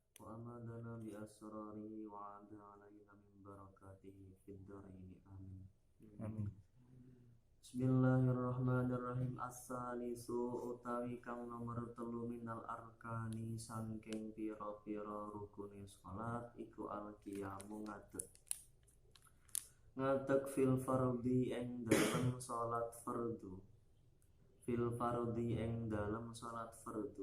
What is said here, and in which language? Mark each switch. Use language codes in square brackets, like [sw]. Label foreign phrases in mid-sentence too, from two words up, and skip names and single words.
[ar] وأمدنا بأسراره وعاد علينا من بركاته في الدارين آمين. Amin. بسم الله الرحمن الرحيم. [jv] As-salisu utawi kang nomor 3 [ar] من الأركان [jv] sangking pira-pira rukune salat iku al-qiyamu ngadeg [ar] في الفرض [jv] ing dalem salat fardu. [ar] في الفرض [jv] ing dalem salat fardu.